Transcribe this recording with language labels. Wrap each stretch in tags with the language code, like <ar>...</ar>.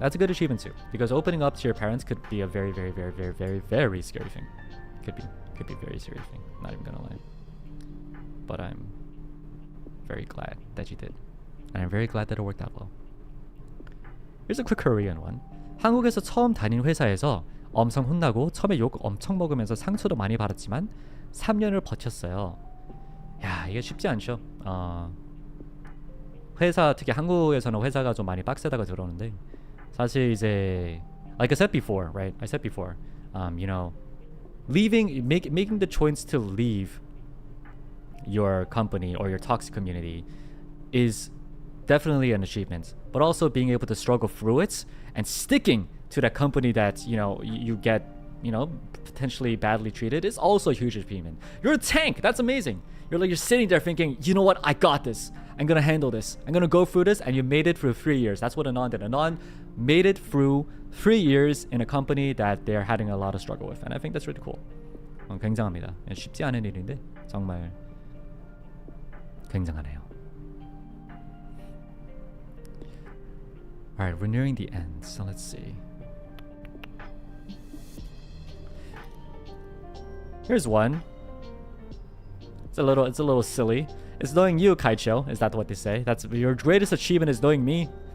<en>That's a good achievement too. Because opening up to your parents could be a very, very, very, very, very, very scary thing. Could be a very serious thing. Not even gonna lie. But I'm very glad that you did. And I'm very glad that it worked out well. Here's a quick Korean one.</en> <ko>한국에서 처음 다닌 회사에서 엄청 혼나고 처음에 욕 엄청 먹으면서 상처도 많이 받았지만 3년을 버텼어요. 야, 이게 쉽지 않죠. 회사 특히 한국에서는 회사가 좀 많이 빡세다고 들었는데 사실 이제</ko> <en>like I said before, right? I said before, you know, making the choice to leave your company or your toxic community is definitely an achievement, but also being able to struggle through it and sticking to that company that you get potentially badly treated is also a huge achievement. You're a tank. That's amazing. You're sitting there thinking, you know what, I got this. I'm gonna handle this. I'm gonna go through this, and you made it through 3 years. That's what Anon did. Anon made it through 3 years in a company that they're having a lot of struggle with, and I think that's really cool.</en> <ko>굉장합니다. 쉽지 않은 일인데 정말 굉장하네요.</ko> <en>Alright, we're nearing the end, so let's see. Here's one. It's a little silly. It's knowing you, Kaicho. Is that what they say? That's your greatest achievement is knowing me.</en>